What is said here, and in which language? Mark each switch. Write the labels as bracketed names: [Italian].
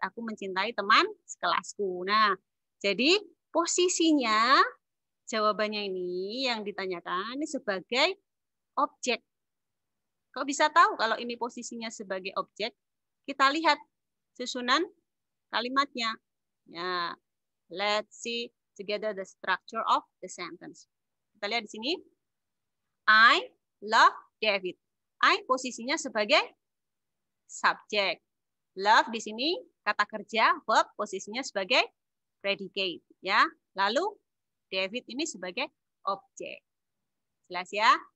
[Indonesian] Aku mencintai teman sekelasku. Nah, jadi posisinya jawabannya ini yang ditanyakan ini sebagai objek. Kok bisa tahu kalau ini posisinya sebagai objek? Kita lihat susunan kalimatnya. [English] Ya, let's see together the structure of the sentence. [Indonesian] Kita lihat di sini. [English] I love David. [Indonesian] I posisinya sebagai subjek. Love di sini kata kerja, verb posisinya sebagai predicate, ya. Lalu David ini sebagai objek. Jelas ya?